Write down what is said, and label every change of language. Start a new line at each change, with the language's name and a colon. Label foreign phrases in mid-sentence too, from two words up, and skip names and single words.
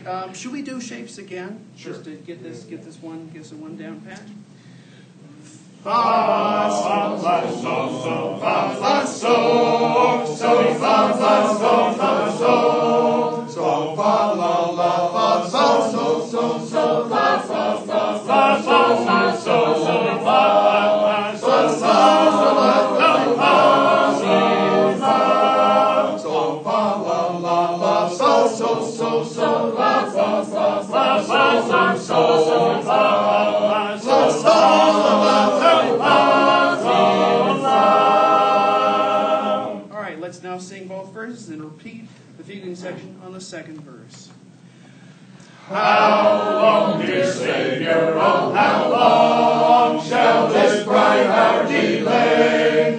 English: Should we do shapes again? Sure. Just to get this one down pat. Fa sol fa sol sol fa fa sol sol fa fa sol fa sol sol fa la la fa sol sol sol sol fa fa fa fa sol sol sol sol fa sol sol la la fa sol fa sol fa la la fa sol sol sol sol la fa fa fa sol sol sol sol fa sol sol la. All right, let's now sing both verses and repeat the fuguing section on the second verse. How long, dear Savior, oh, how long shall this bright hour delay?